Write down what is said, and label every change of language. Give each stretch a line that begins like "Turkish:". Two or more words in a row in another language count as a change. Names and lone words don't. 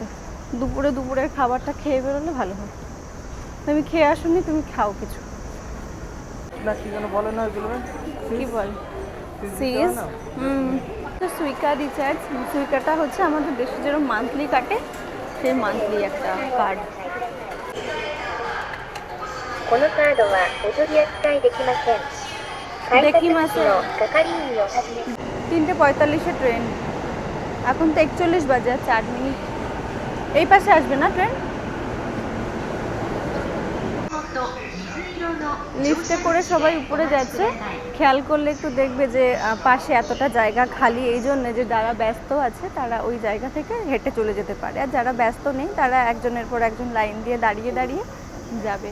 Bangla: দুপুরের খাবারটা খেয়ে বেরোলে ভালো হয়। তুমি খেয়ে আসোনি, তুমি খাও কিছু। কি বল সিরিজ? সুইকা রিচার্জ, সুইকাটা হচ্ছে আমাদের দেশে যেরকম মান্থলি কাটে, সেই মান্থলি একটা কার্ড।
Japanese: このカードはお取り扱いできません。改札口の係員をはじめ
Bangla: 3:45 ট্রেন, এখন তো 41 বাজে, আর 4 মিনিট। এই পাশে আসবে না ট্রেন? লিফটে করে সবাই উপরে যাচ্ছে, খেয়াল করলে একটু দেখবে যে পাশে এতটা জায়গা খালি, এই জন্য যে যারা ব্যস্ত আছে তারা ওই জায়গা থেকে হেঁটে চলে যেতে পারে, আর যারা ব্যস্ত নেই তারা একজনের পর একজন লাইন দিয়ে দাঁড়িয়ে দাঁড়িয়ে যাবে।